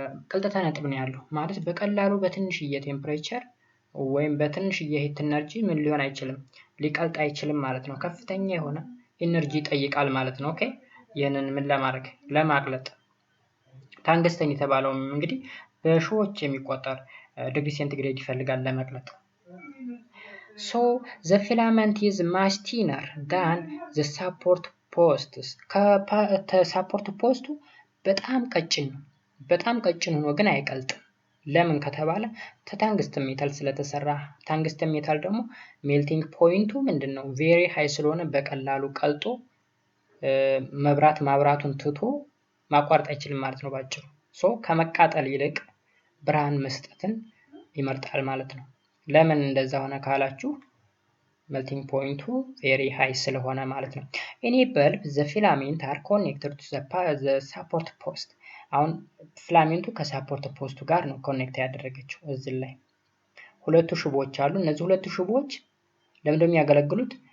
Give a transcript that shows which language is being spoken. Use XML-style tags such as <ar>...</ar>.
<am>ቅልጠታ ነጥብ ነው ያለው። ማለት በቀላሉ በትንሽዬ ቴምፕሬቸር ወይም በትንሽዬ ሂት ኢነርጂ ምን ሊሆን አይችልም፣ ሊቀልጥ አይችልም ማለት ነው። ከፍተኛ የሆነ ኢነርጂ ይጠይቃል ማለት ነው። ኦኬ፣ ይህንን ምን ለማድረግ ለማቅለጥ። ታንግስተን የተባለው እንግዲህ በሺዎች የሚቆጠር ዲግሪ ሴንቲግሬድ ይፈልጋል ለመቅለጥ።</am> <en>So the filament is much thinner than the support posts.</en> <am>ከሰፖርት ፖስቱ በጣም ቀጭን ሆኖ ግን አይቀልጥም። ለምን ከተባለ ታንግስተን ሜታል ስለተሰራ። ታንግስተን ሜታል ደግሞ ሜልቲንግ ፖይንቱ ምንድነው ቬሪ ሃይ ስለሆነ በቀላሉ ቀልጦ መብራት ማብራቱን ትቶ ማቋረጥ አይችልም ማለት ነው ባጭሩ። ሶ ከመቃጠል ይልቅ ብርሃን መስጠትን ይመርጣል ማለት ነው። ለምን እንደዛ ሆነ ካላችሁ ሜልቲንግ ፖይንቱ ቬሪ ሃይ ስለሆነ ማለት ነው።</am> <en>ኢን ኤ በልብ ዘ ፊላሜንት አር ኮኔክትድ ቱ ዘ ሰፖርት ፖስት።</en> <am>አሁን ፊላሜንቱ ከሰፖርት ፖስቱ ጋር ነው ኮኔክት ያደረገችው። እዚህ ላይ ሁለቱ ሽቦዎች አሉ። እነዚህ ሁለቱ ሽቦዎች ለምንድነው የሚያገለግሉት?</am>